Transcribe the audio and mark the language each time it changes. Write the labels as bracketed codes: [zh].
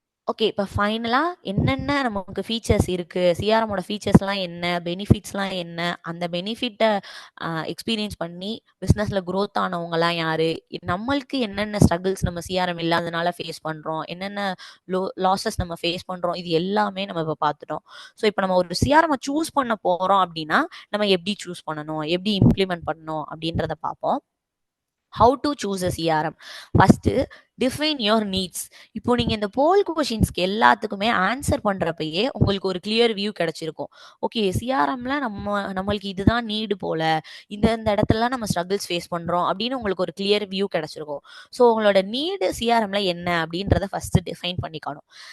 [ta] Okay, இப்போ ஃபைனலா என்னென்ன நமக்கு ஃபீச்சர்ஸ் இருக்கு, சிஆர்எம்மோட ஃபீச்சர்ஸ்லாம் என்ன, பெனிஃபிட்ஸ்லாம் என்ன, அந்த பெனிஃபிட்டை எக்ஸ்பீரியன்ஸ் பண்ணி பிஸ்னஸ்ல க்ரோத் ஆனவங்கலாம் யாரு, நம்மளுக்கு என்னென்ன ஸ்ட்ரகிள்ஸ் நம்ம சிஆர்எம் இல்லாதனால ஃபேஸ் பண்றோம், என்னென்ன லாஸஸ் நம்ம ஃபேஸ் பண்றோம், இது எல்லாமே நம்ம இப்போ பார்த்துட்டோம். ஸோ இப்போ நம்ம ஒரு சிஆர்எம் சூஸ் பண்ண போறோம் அப்படின்னா நம்ம எப்படி சூஸ் பண்ணணும், எப்படி இம்ப்ளிமெண்ட் பண்ணணும் அப்படின்றத பார்ப்போம். [en] How to choose a CRM. First, define your needs. [ta] இப்போ நீங்க இந்த போல் கொஷின்ஸ்க்கு எல்லாத்துக்குமே ஆன்சர் பண்றப்பயே உங்களுக்கு ஒரு கிளியர் வியூ கிடைச்சிருக்கும். ஓகே, சிஆர்எம்ல நம்மளுக்கு இதுதான் நீடு போல, இந்த இடத்துல நம்ம ஸ்ட்ரகிள்ஸ் ஃபேஸ் பண்றோம் அப்படின்னு உங்களுக்கு ஒரு கிளியர் வியூ கிடைச்சிருக்கும். ஸோ உங்களோட நீடு சிஆர்எம்ல என்ன அப்படின்றத ஃபர்ஸ்ட் டிஃபைன் பண்ணிக்கணும்.